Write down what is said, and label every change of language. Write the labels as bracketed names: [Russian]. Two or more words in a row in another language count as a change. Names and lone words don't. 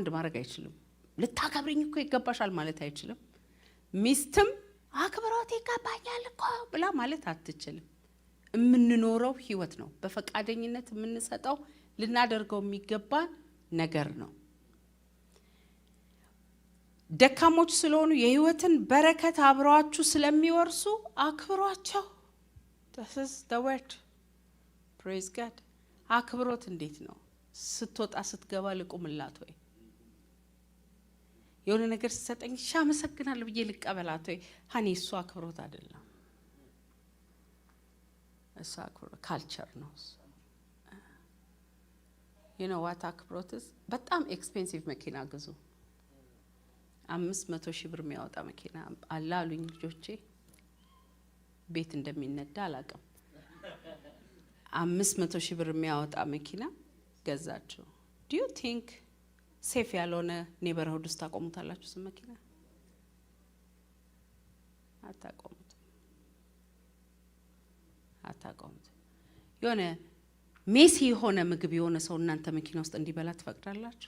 [Amharic] ማድረግ አይችልም። ልታከብሪኝ እኮ ይገባሻል ማለት አይችልም። ሚስትም አክብሮት ይገባኛል እኮ ብላ ማለት አትችልም። የምንኖረው ህይወት ነው። በፈቃደኝነት የምንሰጠው ልናደርገው የሚገባ ነገር ነው። ደካሞች ስለሆኑ የህይወትን በረከት አብረዋችሁ ስለሚወርሱ አክብሯቸው። [English] this is the word. praise God. [Amharic] አክብሮት እንዴት ነው? ስትወጣ ስትገባ ልቁምላት ወይ የሆነ ነገር ሲሰጠኝ ሻመሰግናለሁ ብዬ ልቀበላት ወይ? ሀኒ እሱ አክብሮት አይደለም። እሱ አክብሮት ካልቸር ነው። [English] you know what [Amharic] አክብሮት is? በጣም ኤክስፔንሲቭ መኪና ግዙ። 500,000 ብር የሚያወጣ መኪና አላሉኝ ልጆቼ። ቤት እንደሚነዳ አላውቅም። 500,000 ብር የሚያወጣ መኪና ገዛችሁ። [English] do you think [Amharic] ሴፍ ያልሆነ ኔበርሁድ ውስጥ ታቆሙታላችሁ? ስም መኪና አታቆሙት። የሆነ ሜሲ የሆነ ምግብ የሆነ ሰው እናንተ መኪና ውስጥ እንዲበላ ትፈቅዳላችሁ?